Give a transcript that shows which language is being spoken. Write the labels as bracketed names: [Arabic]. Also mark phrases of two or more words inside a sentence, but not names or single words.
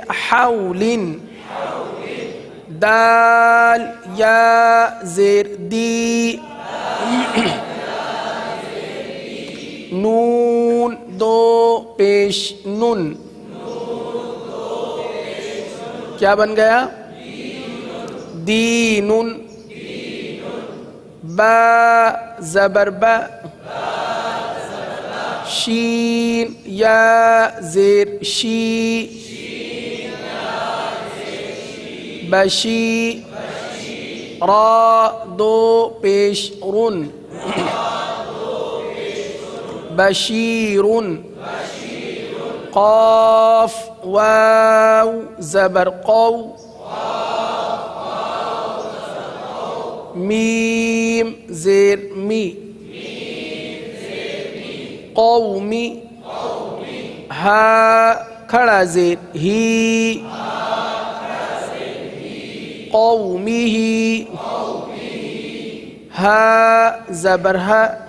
[Urdu] حولن. دال یا زیر دی. نون دو پیش نن. کیا بن گیا؟ دینن. با زبر با. شین یا زیر شی. بشی. را دو پیش رن. بشیرن. قاف واو زبر قو. میم زیر می. قومی. ہا کھڑا زیر ہی. قومی. ہا زبر ہا.